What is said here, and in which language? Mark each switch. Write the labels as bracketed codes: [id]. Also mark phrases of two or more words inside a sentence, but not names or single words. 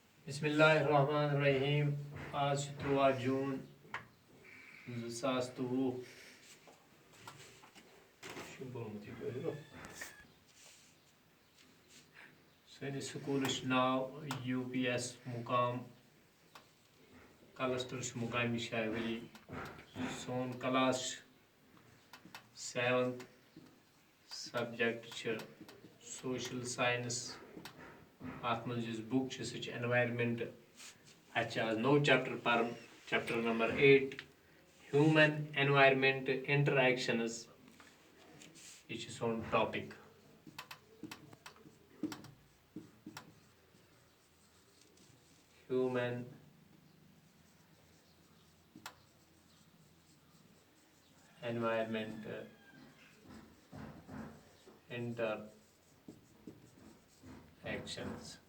[ar] बिस्मिल्लाहिर्रहमानिर्रहीम। [ks] आज 13 जून 2023 सैनिस स्कूलस नाव UPS मुकाम क्लस्टर मुकामी शाहवली। सोन [en] class 7th subject social science. [ks] अत मज बुक सह एनवायरमेंट। आज नो चैप्टर पर [en] chapter number 8 human environment interactions. [ks] यह सोन टॉपिक। [en] human environment interactions.